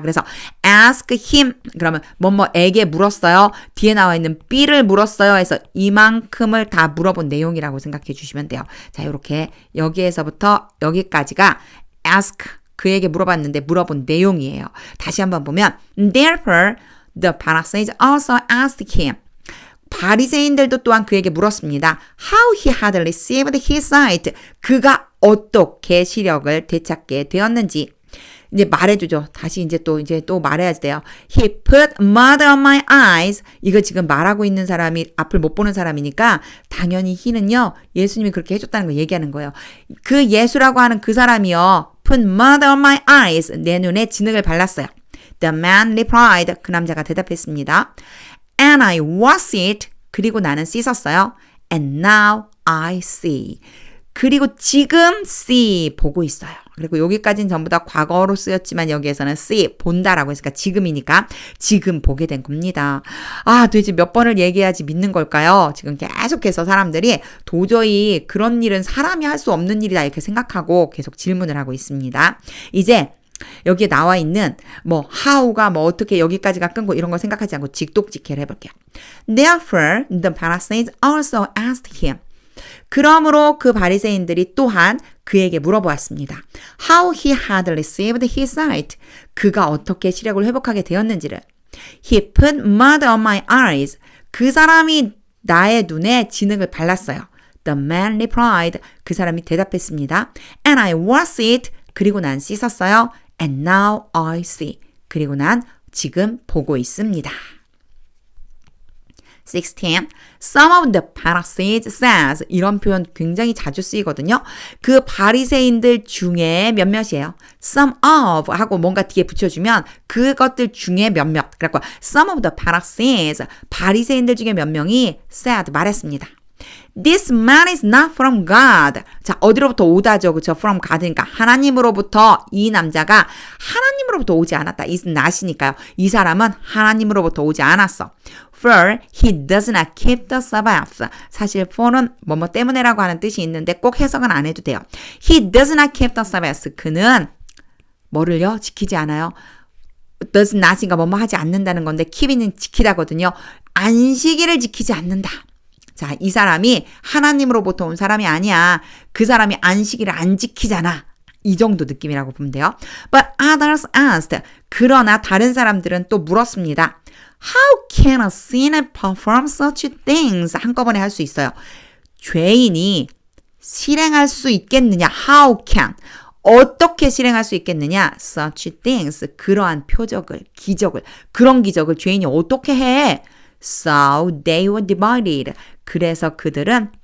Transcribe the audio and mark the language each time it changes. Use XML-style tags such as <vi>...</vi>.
<ko>그래서 ask him, 그러면 뭐뭐에게 물었어요. 뒤에 나와 있는 B를 물었어요 해서 이만큼을 다 물어본 내용이라고 생각해 주시면 돼요. 자, 이렇게 여기에서부터 여기까지가 ask, 그에게 물어봤는데 물어본 내용이에요. 다시 한번 보면</ko> <en>Therefore, the Pharisees also asked him.</en> <ko>바리새인들도 또한 그에게 물었습니다.</ko> <en>How he had received his sight.</en> <ko>그가 어떻게 시력을 되찾게 되었는지. 이제 말해주죠. 다시 이제 또 말해야지 돼요.</ko> <en>He put mud on my eyes.</en> <ko>이거 지금 말하고 있는 사람이 앞을 못 보는 사람이니까 당연히 he는요, 예수님이 그렇게 해줬다는 걸 얘기하는 거예요. 그 예수라고 하는 그 사람이요,</ko> <en>put mud on my eyes.</en> <ko>내 눈에 진흙을 발랐어요.</ko> <en>The man replied.</en> <ko>그 남자가 대답했습니다.</ko> <en>And I wash it.</en> <ko>그리고 나는 씻었어요.</ko> <en>And now I see.</en> <ko>그리고 지금 see, 보고 있어요. 그리고 여기까지는 전부 다 과거로 쓰였지만 여기에서는 see, 본다라고 했으니까 지금이니까 지금 보게 된 겁니다. 아, 도대체 몇 번을 얘기해야지 믿는 걸까요? 지금 계속해서 사람들이 도저히 그런 일은 사람이 할 수 없는 일이다 이렇게 생각하고 계속 질문을 하고 있습니다. 이제 여기에 나와 있는 뭐 how가 뭐 어떻게 여기까지가 끊고 이런 거 생각하지 않고 직독직해를 해볼게요.</ko> <en>Therefore, the Pharisees also asked him.</en> <ko>그러므로 그 바리새인들이 또한 그에게 물어보았습니다.</ko> <en>How he had received his sight.</en> <ko>그가 어떻게 시력을 회복하게 되었는지를.</ko> <en>He put mud on my eyes.</en> <ko>그 사람이 나의 눈에 진흙을 발랐어요.</ko> <en>The man replied.</en> <ko>그 사람이 대답했습니다.</ko> <en>And I washed it.</en> <ko>그리고 난 씻었어요.</ko> <en>And now I see.</en> <ko>그리고 난 지금 보고 있습니다. 16.</ko> <en>Some of the Pharisees says.</en> <ko>이런 표현 굉장히 자주 쓰이거든요. 그 바리새인들 중에 몇몇이에요. Some of 하고 뭔가 뒤에 붙여주면 그것들 중에 몇몇. 그래서</ko> <en>some of the Pharisees,</en> <ko>바리새인들 중에 몇 명이 said, 말했습니다.</ko> <en>This man is not from God.</en> <ko>자, 어디로부터 오다죠. 그렇죠? From God니까 하나님으로부터 이 남자가 하나님으로부터 오지 않았다. is not이니까요. 이 사람은 하나님으로부터 오지 않았어.</ko> <en>For he does not keep the Sabbath.</en> <ko>사실 for는 뭐뭐 때문에라고 하는 뜻이 있는데 꼭 해석은 안 해도 돼요.</ko> <en>He does not keep the Sabbath.</en> <ko>그는 뭐를요? 지키지 않아요. does not인가 뭐뭐 하지 않는다는 건데 keep는 지키다거든요. 안식일을 지키지 않는다. 자, 이 사람이 하나님으로부터 온 사람이 아니야. 그 사람이 안식일을 안 지키잖아. 이 정도 느낌이라고 보면 돼요.</ko> <en>But others asked.</en> <ko>그러나 다른 사람들은 또 물었습니다.</ko> <en>How can a sinner perform such things?</en> <ko>한꺼번에 할 수 있어요. 죄인이 실행할 수 있겠느냐?</ko> <en>How can?</en> <ko>어떻게 실행할 수 있겠느냐?</ko> <en>Such things.</en> <ko>그러한 표적을, 기적을, 그런 기적을 죄인이 어떻게 해?</ko> <en>So they were divided.</en> <ko>그래서 그들은</ko>